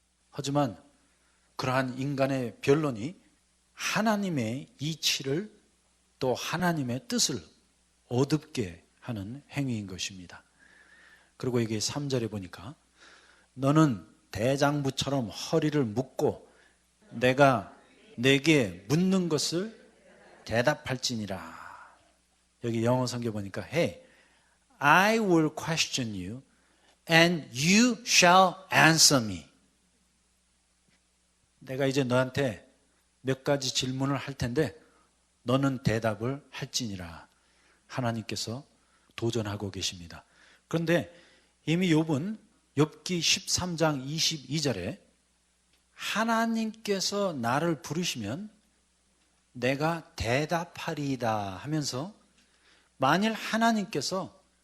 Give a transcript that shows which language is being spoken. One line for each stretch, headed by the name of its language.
Korean: 하지만 그러한 인간의 변론이 하나님의 이치를 또 하나님의 뜻을 어둡게 하는 행위인 것입니다. 그리고 여기 3절에 보니까 너는 대장부처럼 허리를 묶고 내가 내게 묻는 것을 대답할지니라.
English: 여기 영어 성경 보니까 Hey, I will question you and you shall answer me.
Korean: 내가 이제 너한테 몇 가지 질문을 할 텐데 너는 대답을 할지니라. 하나님께서 도전하고 계십니다. 그런데 이미 욥은 욥기 13장 22절에 하나님께서 나를 부르시면 내가 대답하리이다 하면서 만일 하나님께서